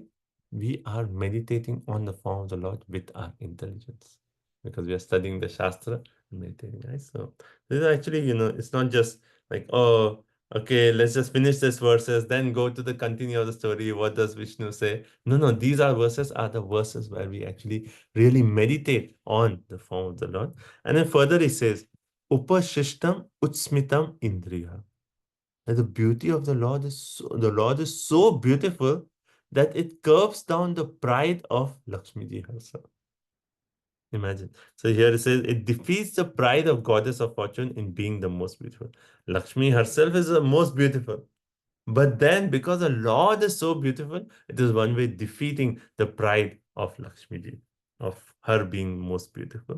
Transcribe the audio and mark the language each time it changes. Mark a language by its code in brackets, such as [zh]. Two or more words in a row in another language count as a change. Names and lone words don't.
[en] We are meditating on the form of the Lord with our intelligence, because we are studying the Shastra and meditating, right? So this is actually, you know, it's not just like, oh, okay, let's just finish this verses, then go to the continue of the story. What does Vishnu say? No, these the verses where we actually really meditate on the form of the Lord. And then further he says, [sa] उपशिष्टम् उत्स्मितम् इन्द्रिय. [en] That the beauty of the Lord is so beautiful that it curbs down the pride of Lakshmi ji herself. Imagine. So here it says, it defeats the pride of goddess of fortune in being the most beautiful. Lakshmi herself is the most beautiful. But then, because the Lord is so beautiful, it is one way defeating the pride of Lakshmi ji, of her being most beautiful.